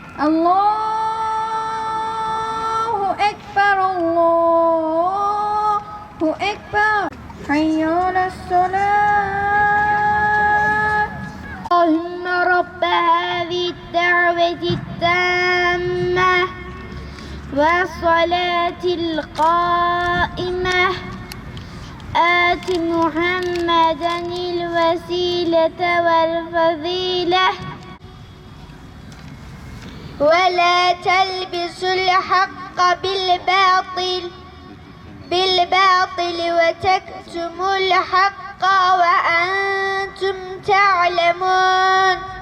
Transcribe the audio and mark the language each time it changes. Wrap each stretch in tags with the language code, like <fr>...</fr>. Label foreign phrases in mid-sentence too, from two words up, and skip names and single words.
<ar>الله أكبر، الله أكبر، حي على الصلاة. اللهم رب هذه الدعوة التامة والصلاة القائمة. آت محمدا الوسيلة والفضيلة ولا تلبسوا الحق بالباطل وتكتموا الحق وأنتم تعلمون</ar>